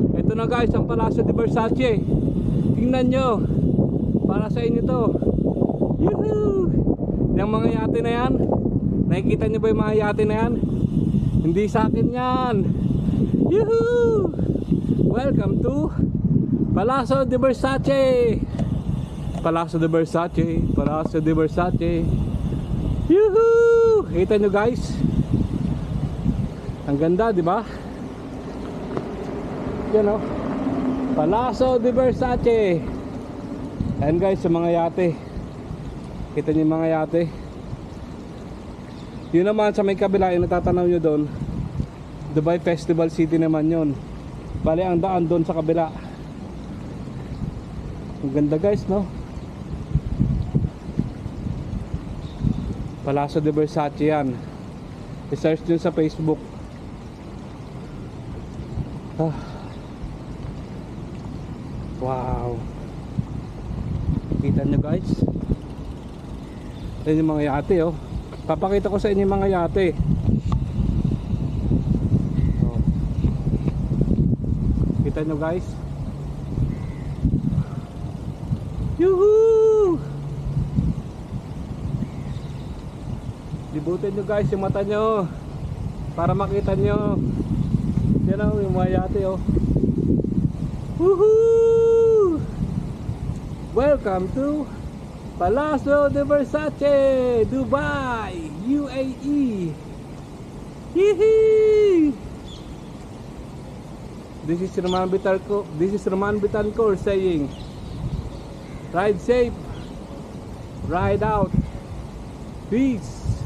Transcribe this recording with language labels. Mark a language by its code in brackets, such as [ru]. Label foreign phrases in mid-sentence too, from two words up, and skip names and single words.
[tl] Ito na guys ang Palacio de Versace. Tingnan nyo. para sa inyo to. Yuhuu! Yung mga yate na yan, nakikita nyo ba yung mga yate na yan? Hindi sa akin yan. Yuhuu! [en] Welcome to Palazzo de Versace. Palazzo de Versace, Palazzo de Versace. Yuhuu! [tl] Kita nyo guys, ang ganda, di ba? Yan o, Palazzo de Versace. Ayan guys, sa mga yate. Kita nyo yung mga yate. Yun naman sa may kabila, yung natatanaw nyo doon, Dubai Festival City naman yun. Bali ang daan doon sa kabila. Ang ganda guys, no? Palazzo de Versace yan. I-search nyo sa Facebook. Wow. Kita nyo guys. Yan yung mga yate oh. Papakita ko sa inyo yung mga yate. Oh. Kita nyo guys. Yuhuu! Libutin nyo guys yung mata nyo para makita nyo. Yan o, yung mga yate oh. Woohoo! [en] Welcome to Palazzo de Versace, Dubai, UAE. Yee! This is Roman Betancourt saying, ride safe, ride out, peace.